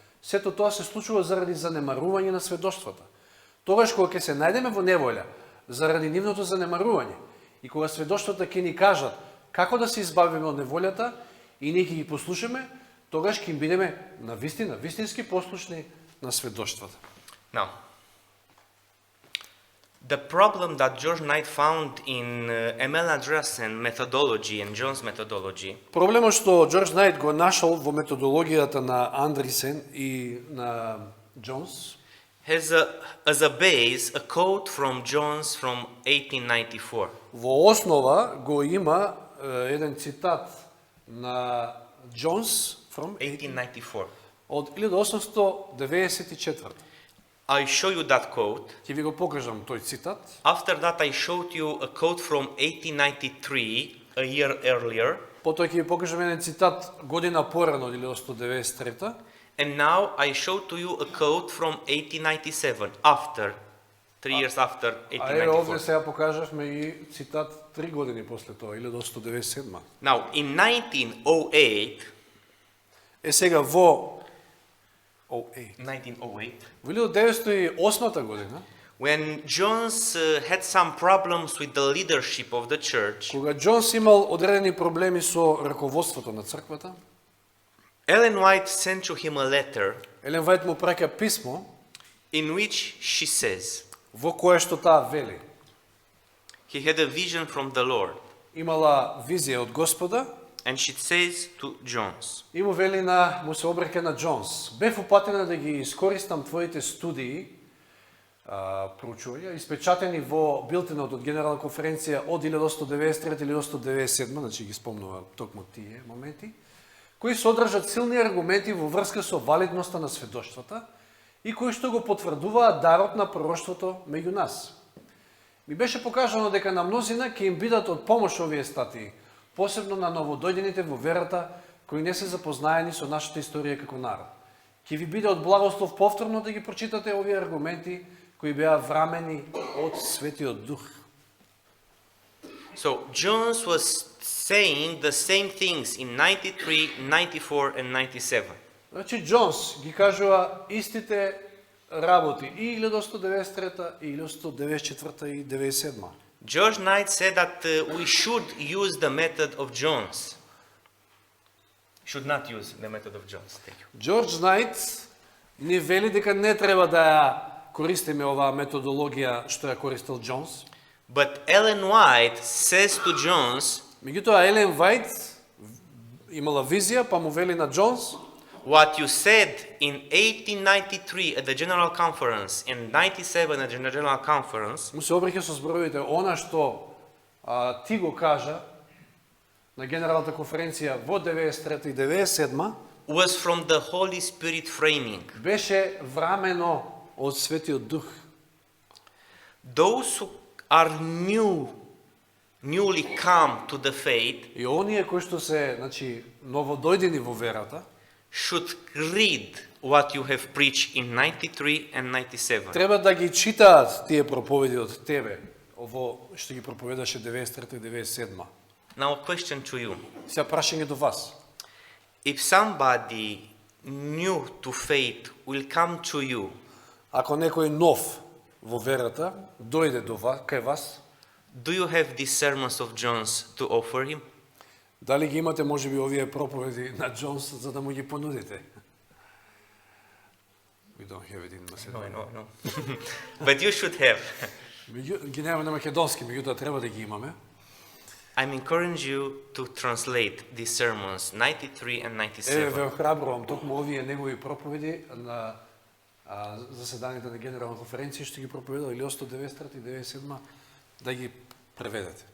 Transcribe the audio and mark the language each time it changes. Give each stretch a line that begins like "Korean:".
Macedonian: Сето тоа се случува заради занемарување на сведоштвата. Тогаш кога ќе се најдеме во неволја, заради нивното занемарување, и кога сведоштвата ќе ни кажат како да се избавиме од неволјата, и ние ќе ги послушаме, тогаш ќе им бидеме навистина, вистински послушни на сведоштвата.
English: Now, the problem that George Knight found in M.L. Andreasen methodology and John's methodology
Macedonian: Проблемот што Джордж Најт го нашол во методологијата на Андресен и на Джонс
English: has as a base a quote from John's from 1894.
Macedonian: во основа го има еден цитат на Джонс
English: from 1894.
Macedonian: од 1894.
English: I show you that quote.
Macedonian: Ќе ви го покажам тој цитат.
English: After that, I showed you a quote from 1893, a year earlier.
Macedonian: Потоа ќе ви покажам еден цитат година порано од 1893.
English: And now I showed to you a quote from 1897, after, 3 years after
Macedonian: А еве овде
English: 1894.
Macedonian: сега покажавме и цитат 3 години после тоа, 1897.
English: Now, in 1908,
Macedonian: Сега во 1908, во 1908 година,
English: when Jones had some problems with the leadership of the church,
Macedonian: кога Джонс имал одредени проблеми со раководството на црквата,
English: Ellen White sent to him a letter
Macedonian: Елен Вајт му праќа писмо
English: in which she says
Macedonian: во кое што таа вели.
English: he had a vision from the Lord,
Macedonian: Имала визија од Господа
English: and she says to Jones,
Macedonian: и му вели му се обреќа на Джонс. Бев упатена да ги искористам твоите студии, проучувања, испечатени во билтенот од Генерална конференција од 1893 или 1897, значи ги спомнува токму тие моменти, кои содржат силни аргументи во врска со валидноста на сведоштвата и кои што го потврдуваат дарот на пророштвото меѓу нас. Ми беше покажано дека на мнозина ќе им бидат од помош овие статии, посебно на новодојдените во верата кои не се запознаени со нашата историја како народ. Ќе ви биде од благослов повторно да ги прочитате овие аргументи кои беа врамени од Светиот Дух.
English: So Jones was saying the same things in 93, 94 and 97.
Macedonian: Значи Джонс ги кажува истите работи и 1193 и 1194 и 97.
English: George Knight said that we should use the method of Jones. Should not use the method of Jones. Thank you.
Macedonian: Джордж Найт ни вели дека не треба да ја користиме оваа методологија што ја користил Джонс.
English: But Ellen White says to Jones
Macedonian: Меѓутоа Елен Вајт имала визија, па му вели на Джонс:
English: what you said in 1893 at the General Conference and 97 at the General Conference
Macedonian: му се обраќа со зборовите, она што ти го кажа на Генералната конференција во 93 и 97
English: was from the Holy Spirit framing.
Macedonian: беше врамено од Светиот Дух.
English: Those who are newly come to the faith
Macedonian: И оние кои што се, значи, новодојдени во верата,
English: should read what you have preached in 93 and 97.
Macedonian: треба да ги читаат тие проповеди од тебе, ово што ги проповедаше 93 и 97.
English: Now a question to you.
Macedonian: Сега прашање до вас.
English: If somebody new to faith will come to you,
Macedonian: Ако некој нов во верата дојде до вас, кај вас,
English: do you have these sermons of John's to offer him?
Macedonian: дали ги имате можеби овие проповеди на Джонс за да му ги понудите?
English: We don't have it in Macedonian. No. But you should have.
Macedonian: Ги немаме на македонски, меѓутоа треба да ги имаме.
English: I'm encouraging you to translate these sermons 93 and
Macedonian: Еве
English: 97.
Macedonian: ве охрабрувам токму овие негови проповеди на заседанието на Генерална конференција што ги проповедал или 193 и 97 да ги преведете.